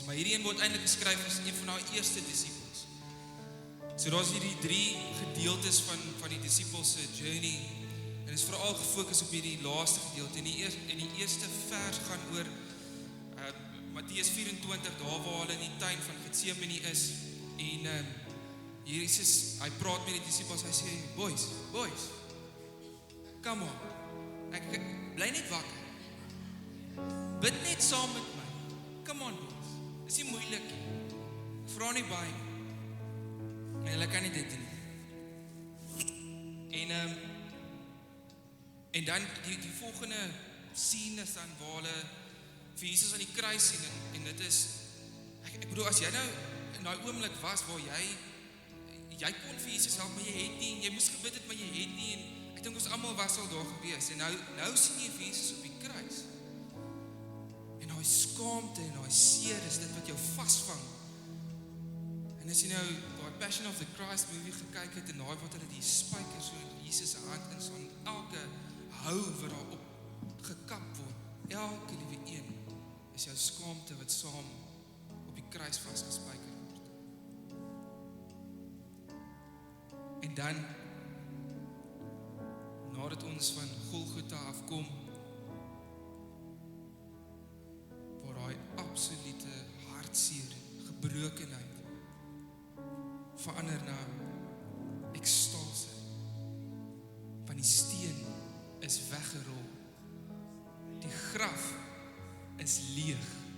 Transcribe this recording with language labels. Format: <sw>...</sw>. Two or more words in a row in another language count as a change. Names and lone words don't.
<af>Maar hierdie een word eintlik geskryf as een van daai eerste disippels. So daar's hierdie 3 gedeeltes van die disippels se journey. En is veral gefokus op hierdie laaste gedeelte. En die eerste vers gaan oor Matteus 24, daar waar hulle in die tuin van Getsemane is. En Jesus, hy praat met die disippels, hy sê,</af> <en>boys, come on,</en> <af>ek bly net wakker. Bid net saam met my.</af> <en>Come on, boys.</en> <af>Dis nie moeilik nie. Vra nie baie. En hulle kan nie dit doen. En dan die volgende scene is dan waar hulle vir Jesus aan die kruis sien en dit is ek bedoel as jy nou in daai oomblik was waar jy kon vir Jesus help maar jy het nie en jy moes gebid het maar jy het nie en ek dink ons almal was al daar gewees en nou sien jy vir Jesus op die kruis. En daai skaamte en daai seer is dit wat jou vasvang. En as jy nou daai Passion of the Christ movie gekyk het en daai wat hulle die spykers so in Jesus se hand in so elke hou wat daar op gekap word. Elke liewe een is jou skaamte wat saam op die kruis vasgespijker word. En dan, na nadat ons van Golgotha afkom, waar daai absolute hartseer, gebrokenheid verander na ekstase, van die steen is weggerol, die graf is leeg,</af>